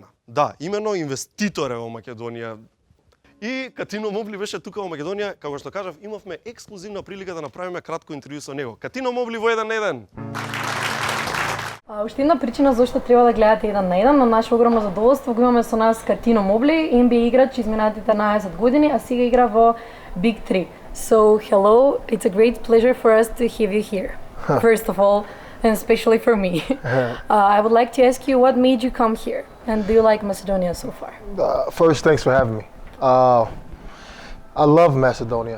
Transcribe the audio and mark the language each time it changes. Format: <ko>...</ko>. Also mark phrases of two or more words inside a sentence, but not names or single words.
<mk>Да, имено инвеститор е во Македонија. И Катино Мобли беше тука во Македонија, како што кажав, имавме ексклузивна прилика да направиме кратко интервју со него. Катино Мобли во 1 на 1. Уште една причина зашто треба да гледате 1 на 1, на наше огромно задоволство го имаме со нас Катино Мобли, NBA играч изминатите 11 години, а сега игра во Big 3.</mk> <en>So, hello, it's a great pleasure for us to have you here. First of all, and especially for me. I would like to ask you what made you come here, and do you like Macedonia so far? First, thanks for having me. I love Macedonia.</en>